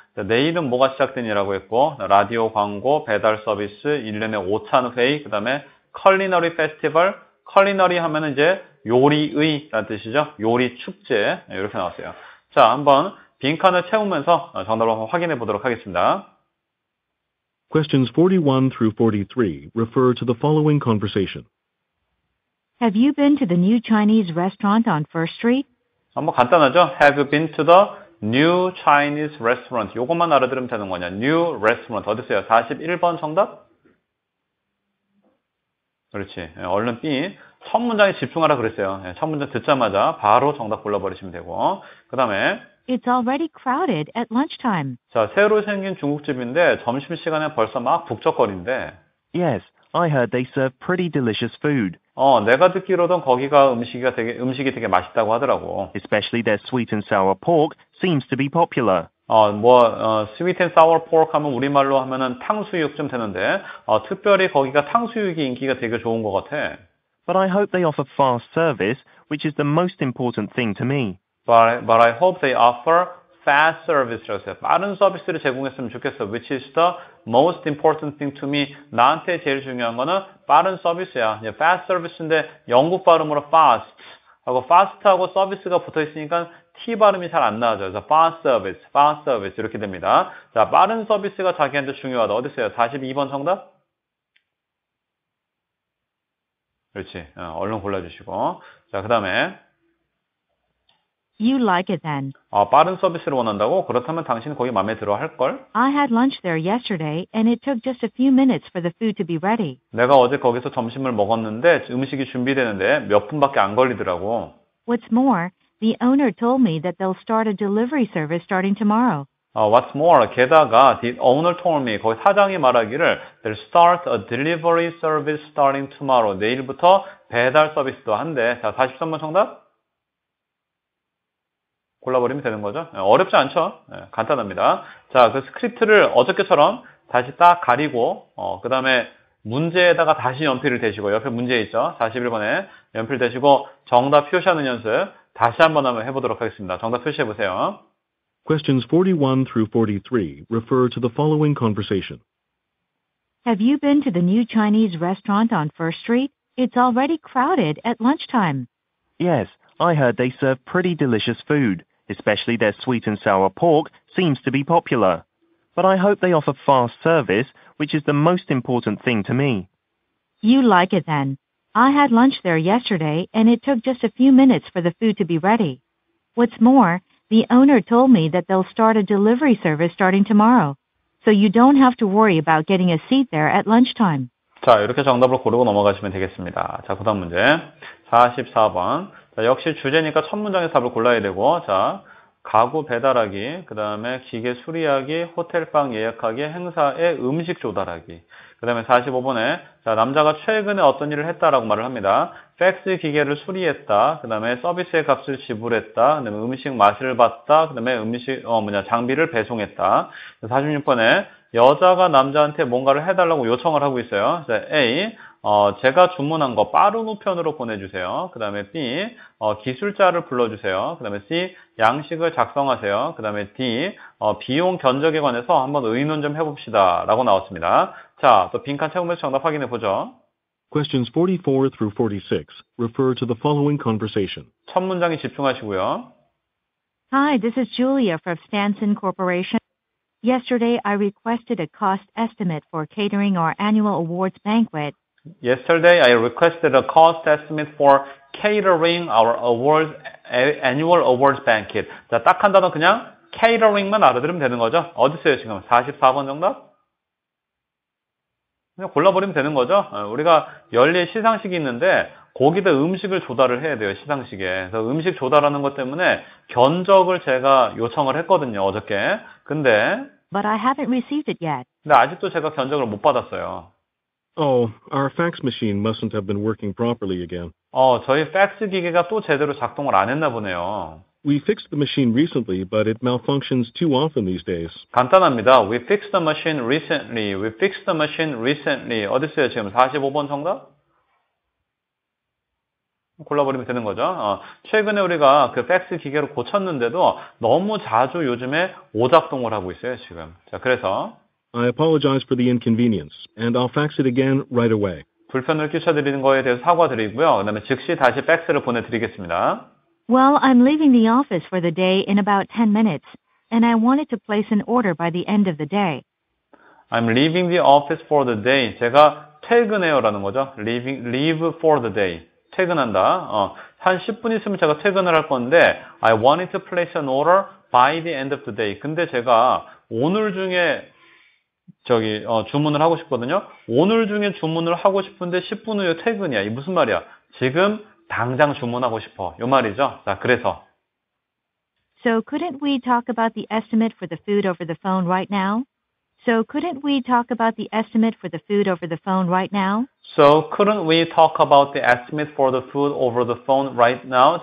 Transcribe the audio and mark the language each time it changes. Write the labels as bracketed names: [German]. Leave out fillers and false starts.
[Korean] 내일은 뭐가 시작되니라고 했고, 라디오 광고, 배달 서비스, 1년에 오찬 회의, 그 다음에 컬리너리 페스티벌. 컬리너리 하면은 이제 요리의라는 뜻이죠. 요리 축제. 이렇게 나왔어요. 자, 한번 빈칸을 채우면서 정답을 한번 확인해 보도록 하겠습니다. [English] Questions 41 through 43 refer to the following conversation. Have you been to the new Chinese restaurant on First Street? [Korean] 한번 간단하죠? [English] Have you been to the new Chinese restaurant? [Korean] 요것만 알아들으면 되는 거냐? [English] New restaurant. [Korean] 어디 있어요? 41번 정답? 그렇지. 얼른 B. 첫 문장에 집중하라 그랬어요. 첫 문장 듣자마자 바로 정답 골라버리시면 되고. 그 다음에 [English] It's already crowded at lunchtime. [Korean] 자, 새로 생긴 중국집인데 점심시간에 벌써 막 북적거린대. [English] Yes, I heard they serve pretty delicious food. [Korean] 내가 듣기로는 거기가 음식이 되게 맛있다고 하더라고. [English] Especially their sweet and sour pork seems to be popular. sweet and sour pork [Korean] 하면 우리말로 하면은 탕수육 좀 되는데, 특별히 거기가 탕수육이 인기가 되게 좋은 것 같아. [English] But I hope they offer fast service, which is the most important thing to me. But I hope they offer fast service [Korean] 라고 했어요. 빠른 서비스를 제공했으면 좋겠어. [English] Which is the most important thing to me. [Korean] 나한테 제일 중요한 거는 빠른 서비스야. [English] fast service [Korean] 인데 영국 발음으로 fast 하고 fast하고 서비스가 붙어 있으니까 T 발음이 잘 안 나와져. 그래서 [English] fast service [Korean] 이렇게 됩니다. 자, 빠른 서비스가 자기한테 중요하다. 어디 있어요? 42번 정답? 그렇지. 얼른 골라주시고. 자, 그 다음에 [English] You like it then. [Korean] 빠른 서비스를 원한다고? 그렇다면 당신은 거기 마음에 들어 할걸? [English] I had lunch there yesterday and it took just a few minutes for the food to be ready. [Korean] 내가 어제 거기서 점심을 먹었는데 음식이 준비되는데 몇 분밖에 안 걸리더라고. [English] What's more, the owner told me that they'll start a delivery service starting tomorrow. What's more, [Korean] 게다가 [English] the owner told me, [Korean] 거기 사장이 말하기를 [English] they'll start a delivery service starting tomorrow. [Korean] 내일부터 배달 서비스도 한대. 자, 43번 정답? 골라버리면 되는 거죠. 어렵지 않죠? 간단합니다. 자, 그 스크립트를 어저께처럼 다시 딱 가리고 그 다음에 문제에다가 다시 연필을 대시고 옆에 문제 있죠? 41번에 연필 대시고 정답 표시하는 연습 다시 한번 해보도록 하겠습니다. 정답 표시해보세요. [English] Questions 41 through 43 refer to the following conversation. Have you been to the new Chinese restaurant on First Street? It's already crowded at lunchtime. Yes, I heard they serve pretty delicious food. Especially their sweet and sour pork seems to be popular. But I hope they offer fast service, which is the most important thing to me. You like it then. I had lunch there yesterday and it took just a few minutes for the food to be ready. What's more, the owner told me that they'll start a delivery service starting tomorrow. So you don't have to worry about getting a seat there at lunchtime. [Korean] 자, 이렇게 정답을 고르고 넘어가시면 되겠습니다. 자, 그 다음 문제. 44번. 자, 역시 주제니까 첫 문장에서 답을 골라야 되고, 자, 가구 배달하기, 그 다음에 기계 수리하기, 호텔방 예약하기, 행사에 음식 조달하기. 그 다음에 45번에, 자, 남자가 최근에 어떤 일을 했다라고 말을 합니다. 팩스 기계를 수리했다. 그 다음에 서비스의 값을 지불했다. 그 다음에 음식 맛을 봤다. 그 다음에 장비를 배송했다. 46번에, 여자가 남자한테 뭔가를 해달라고 요청을 하고 있어요. 자, A, 제가 주문한 거 빠른 우편으로 보내주세요. 그 다음에 B, 기술자를 불러주세요. 그 다음에 C, 양식을 작성하세요. 그 다음에 D, 비용 견적에 관해서 한번 의논 좀 해봅시다. 라고 나왔습니다. 자, 또 빈칸 채우면서 정답 확인해 보죠. [English] Questions 44 through 46 refer to the following conversation. [Korean] 첫 문장에 집중하시고요. [English] Hi, this is Julia from Stanson Corporation. Yesterday, I requested a cost estimate for catering our annual awards banquet. Yesterday, I requested a cost estimate for catering our annual awards banquet. [Korean] 자, 딱 한 단어 그냥 catering만 알아들으면 되는 거죠. 어디 있어요, 지금? 44번 정답? 그냥 골라버리면 되는 거죠. 우리가 열릴 시상식이 있는데 거기다 음식을 조달을 해야 돼요. 시상식에. 그래서 음식 조달하는 것 때문에 견적을 제가 요청을 했거든요. 어저께. 근데 [English] But I haven't received it yet. [Korean] 아직도 제가 견적을 못 받았어요. [English] Oh, our fax machine mustn't have been working properly again. [Korean] 저희 팩스 기계가 또 제대로 작동을 안 했나 보네요. [English] We fixed the machine recently, but it malfunctions too often these days. [Korean] 간단합니다. [English] We fixed the machine recently. We fixed the machine recently. [Korean] 어디 있어요? 지금 45번 정답? 골라버리면 되는 거죠. 최근에 우리가 그 팩스 기계를 고쳤는데도 너무 자주 요즘에 오작동을 하고 있어요, 지금. 자, 그래서 [English] I apologize for the inconvenience, and I'll fax it again right away. [Korean] 불편을 끼쳐드리는 거에 대해서 사과드리고요. 그 다음에 즉시 다시 팩스를 보내드리겠습니다. [English] Well, I'm leaving the office for the day in about 10 minutes, and I wanted to place an order by the end of the day. I'm leaving the office for the day. [Korean] 제가 퇴근해요라는 거죠. [English] leave for the day. [Korean] 퇴근한다. 한 10분 있으면 제가 퇴근을 할 건데 [English] I wanted to place an order by the end of the day. [Korean] 근데 제가 오늘 중에 주문을 하고 싶거든요. 오늘 중에 주문을 하고 싶은데 10분 후에 퇴근이야. 이 무슨 말이야? 지금 당장 주문하고 싶어. 요 말이죠. 자, 그래서 [English] So couldn't we talk about the estimate for the food over the phone right now? So couldn't we talk about the estimate for the food over the phone right now? So couldn't we talk about the estimate for the food over the phone right now?